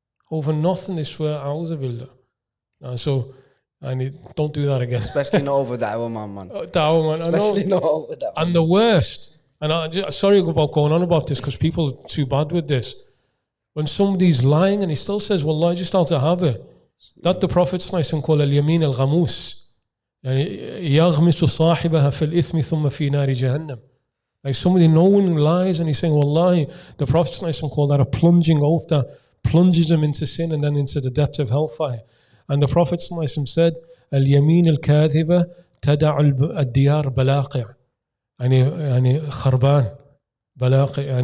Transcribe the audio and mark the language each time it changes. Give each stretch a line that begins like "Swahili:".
English: Over nothing they swear, a'udhu billah. Don't do that again. Especially not over da'wah man. Da'wah man. Especially not over da'wah. And the worst, and sorry about going on about this because people are too bad with this. When somebody's lying and he still says, "Wallah, just out of habit," that the Prophet's nice and called al-yamin al-ghamus.
Arabic: يغمس صاحبها في الإثم ثم في نار جهنم.
English: Like somebody knowing lies and he's saying, Wallahi, the Prophet's nice and called that a plunging oath that plunges him into sin and then into the depths of hellfire. And the Prophet's nice and said,
Arabic: اليمين الكاذبة تدع الديار بلاقع. يعني خربان بلاقع.